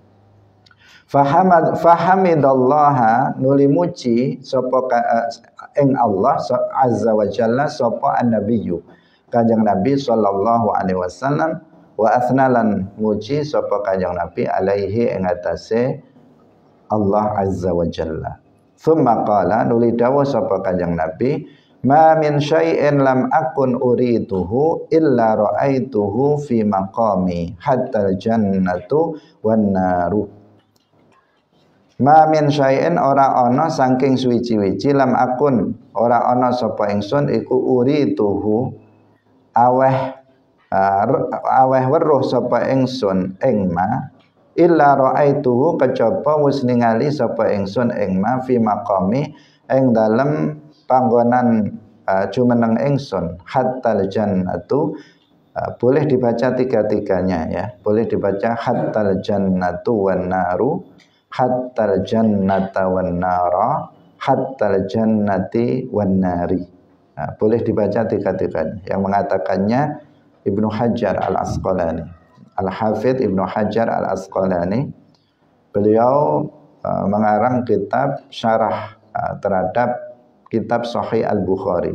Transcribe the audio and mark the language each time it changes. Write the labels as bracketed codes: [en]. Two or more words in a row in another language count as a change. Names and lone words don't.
[ar] Fahamidallaha [jv] nuli muji sapa ing [ar] الله عز وجل sapa annabiyyu Kanjeng Nabi صلى الله عليه وسلم وأثنى [jv] muji sapa Kanjeng Nabi [ar] alaihi [jv] ing atase [ar] الله عز وجل. ثم قال [jv] nuli dawuh sapa Kanjeng Nabi [ar] ما من شيء لم أكن أريده إلا رأيته في مقامي حتى الجنة والنار. ما من شيء [jv] ora ana saking suwiji-wiji [ar] لم أكن [jv] ora ana sapa ingsun iku uriduhu aweh weruh sapa ingsun ing [ar] ما إلا رأيته [jv] kejaba wis ningali sapa ingsun ing [ar] ما في مقامي [jv] ing dalem panggonan jumeneng ingsun [ar] حتى الجنة [id] boleh dibaca tiga-tiganya ya, boleh dibaca [ar] حتى الجنة والنار حتى الجنة والنار حتى الجنة والنار. [id] Boleh dibaca tiga-tiganya. Yang mengatakannya Ibnu Hajar al-Asqalani. Al-Hafidh Ibnu Hajar al-Asqalani. Beliau mengarang kitab syarah terhadap kitab Sahih Al-Bukhari.